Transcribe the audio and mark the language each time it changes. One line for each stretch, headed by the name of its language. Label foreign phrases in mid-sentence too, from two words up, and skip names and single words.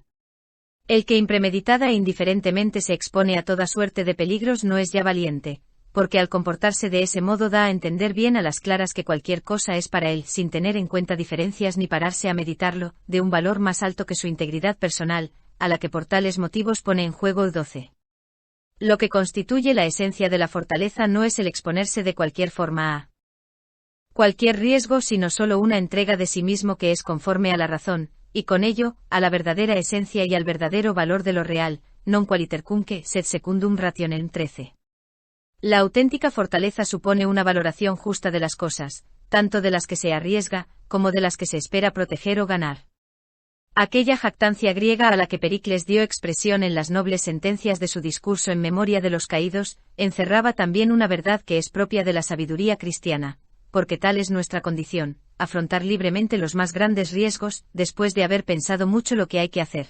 Spanish: El que impremeditada e indiferentemente se expone a toda suerte de peligros no es ya valiente, porque al comportarse de ese modo da a entender bien a las claras que cualquier cosa es para él, sin tener en cuenta diferencias ni pararse a meditarlo, de un valor más alto que su integridad personal, a la que por tales motivos pone en juego el 12. Lo que constituye la esencia de la fortaleza no es el exponerse de cualquier forma a cualquier riesgo, sino solo una entrega de sí mismo que es conforme a la razón, y con ello, a la verdadera esencia y al verdadero valor de lo real,
Latin: non qualitercunque sed secundum rationem 13.
Spanish: La auténtica fortaleza supone una valoración justa de las cosas, tanto de las que se arriesga, como de las que se espera proteger o ganar. Aquella jactancia griega a la que Pericles dio expresión en las nobles sentencias de su discurso en memoria de los caídos, encerraba también una verdad que es propia de la sabiduría cristiana, porque tal es nuestra condición, afrontar libremente los más grandes riesgos, después de haber pensado mucho lo que hay que hacer.